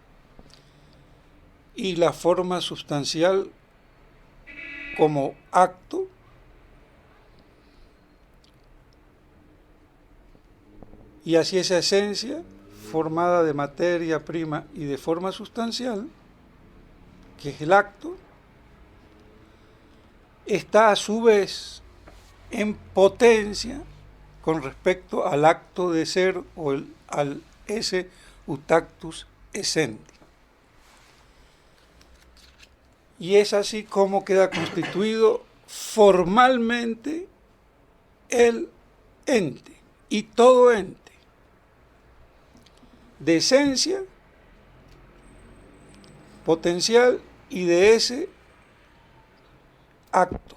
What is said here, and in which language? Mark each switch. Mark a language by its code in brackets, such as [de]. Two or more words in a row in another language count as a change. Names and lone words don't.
[es] y la forma sustancial como acto, y así esa esencia formada de materia prima y de forma sustancial, que es el acto, está a su vez en potencia con respecto al acto de ser o al [la] esse utactus essendi. [es] Y es así como queda constituido formalmente el ente, y todo ente, de esencia, potencial y de ese acto.